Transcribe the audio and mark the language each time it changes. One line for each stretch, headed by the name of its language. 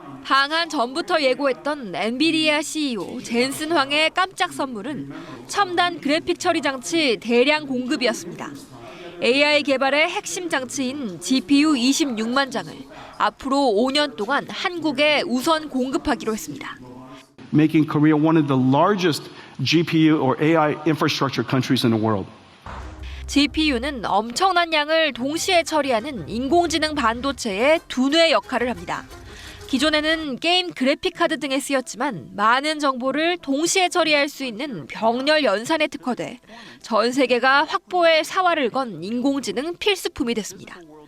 Korean: 방한 전부터 예고했던 엔비디아 CEO 젠슨 황의 깜짝 선물은 첨단 그래픽 처리 장치 대량 공급이었습니다. AI 개발의 핵심 장치인 GPU 26만 장을 앞으로 5년 동안 한국에 우선 공급하기로 했습니다.
English: Making Korea one of the largest GPU or AI infrastructure countries in the world.
Korean: GPU는 엄청난 양을 동시에 처리하는 인공지능 반도체의 두뇌 역할을 합니다. 기존에는 게임 그래픽 카드 등에 쓰였지만 많은 정보를 동시에 처리할 수 있는 병렬 연산에 특화돼 전 세계가 확보의 사활을 건 인공지능 필수품이 됐습니다.